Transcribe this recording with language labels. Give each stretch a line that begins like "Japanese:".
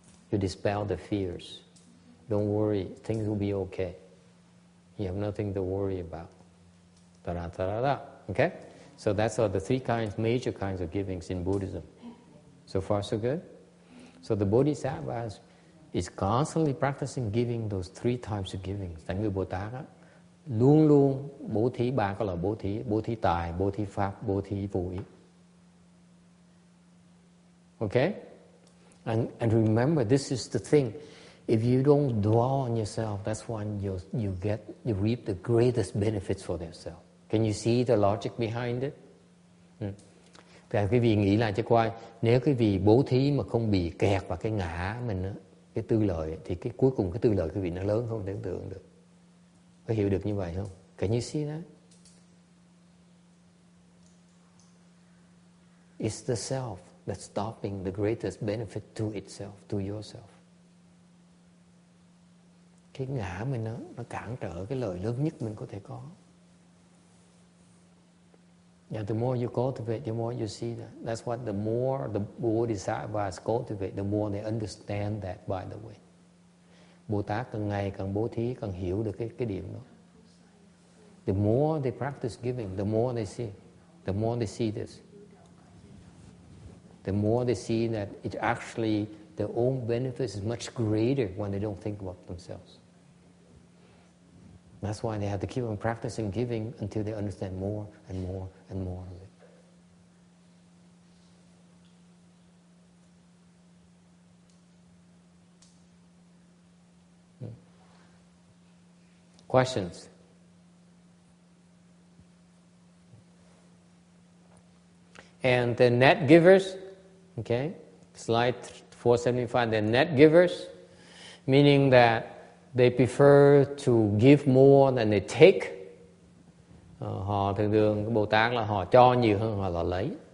English: You dispel the fears. Don't worry, things will be okay. You have nothing to worry about. Da-da-da-da-da. Okay? So that's all the 3 major kinds of givings in Buddhism. So far, so good? So the Bodhisattva is constantly practicing giving those 3 types of givings.
Vietnamese: Tại người Bồ Tát á, luôn luôn bố thí 3 cái loại bố thí tài, bố thí pháp, bố thí vô ý. Okay?
English: And remember, this is the thing. If you don't dwell on yourself, that's when you reap the greatest benefits for yourself. Can you see the logic behind it?
Vietnamese: Thì quý vị nghĩ lại cho coi, nếu quý vị bố thí mà không bị kẹt vào cái ngã mình đó, cái tư lợi, thì cái cuối cùng cái tư lợi quý vị nó lớn không tưởng tượng được. Có hiểu được như vậy không?
English: Can you see that? It's the self that's stopping the greatest benefit to itself, to yourself.
Vietnamese: Cái ngã mình nó cản trở cái lợi lớn nhất mình có thể có.
English: And the more you cultivate, the more you see that. That's what the more the Bodhisattvas cultivate, the more they understand that, by the way.
Vietnamese: Bồ Tát càng ngày càng bố thí, càng hiểu được cái điểm đó.
English: The more they practice giving, the more they see. The more they see this. The more they see that it actually, their own benefits is much greater when they don't think about themselves. That's why they have to keep on practicing giving until they understand more and more and more of it. Questions? And the net givers, okay, slide 475, the net givers, meaning that they prefer to give more than they take.
Vietnamese: Họ thường Bồ Tát là họ cho nhiều hơn họ là lấy.